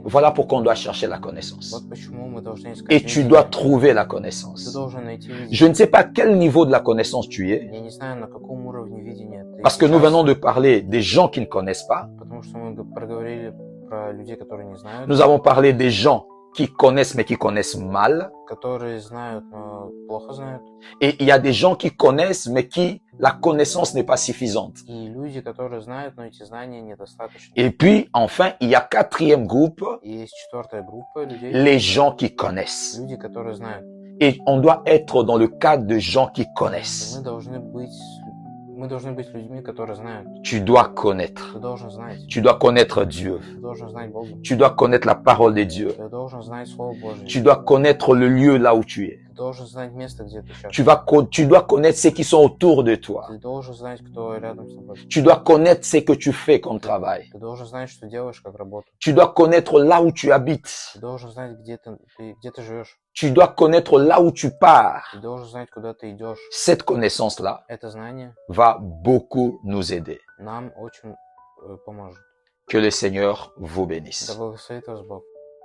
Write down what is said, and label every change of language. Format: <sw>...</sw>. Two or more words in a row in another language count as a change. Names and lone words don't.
<fr>Voilà pourquoi on doit chercher la connaissance.</fr> <ru>Вот почему мы должны искать</ru> <fr>Et tu</fr> <ru>видение.</ru> <fr>dois trouver la</fr> <ru>Ты</ru> <fr>connaissance.</fr> <ru>должен найти видение.</ru> <fr>Je ne sais pas quel niveau de la connaissance tu es,</fr> <ru>Я не знаю, на каком уровне видения ты</ru> <fr>parce que nous</fr> <ru>сейчас,</ru> <fr>venons de parler des gens qui ne connaissent pas.</fr> <ru>потому что мы проговорили про людей, которые не знают,</ru> <fr>Nous avons parlé des gens qui connaissent mais qui connaissent mal.</fr> <ru>которые знают, но плохо знают.</ru> <fr>Et il y a des gens qui connaissent mais qui la connaissance n'est pas suffisante.</fr> <ru>И люди, которые знают, но эти знания недостаточно.</ru> <fr>Et puis, enfin, il y a quatrième groupe,</fr> <ru>И есть четвертая группа людей,</ru> <fr>les gens qui connaissent.</fr> <ru>люди, которые знают.</ru> <fr>Et on doit être dans le cadre de gens qui</fr> <ru>И</ru> <fr>connaissent.</fr> <ru>мы должны быть людьми, которые знают.</ru> <fr>Tu dois connaître.</fr> <ru>Ты должен знать.</ru> <fr>Tu dois connaître Dieu.</fr> <ru>Ты должен знать Бога.</ru> <fr>Tu dois connaître la parole de Dieu.</fr> <ru>Ты должен знать Слово Божье.</ru> <fr>Tu dois connaître le lieu là où tu es.</fr> <ru>Ты должен знать место, где ты сейчас.</ru> <fr>Tu dois connaître ceux qui sont autour de toi.</fr> <ru>Ты должен знать, кто рядом с тобой.</ru> <fr>Tu dois connaître ce que tu fais comme travail.</fr> <ru>Ты должен знать, что делаешь как работу.</ru> <fr>Tu dois connaître là où tu habites.</fr> <ru>Ты должен знать, где ты живешь.</ru> <fr>Tu dois connaître là où tu pars.</fr> <ru>Ты должен знать, куда ты идешь.</ru> <fr>Cette connaissance-là</fr> <ru>Это знание</ru> <fr>va beaucoup nous aider.</fr> <ru>нам очень поможет.</ru> <fr>Que le Seigneur vous bénisse.</fr> <ru>Да благословит вас Бог.</ru>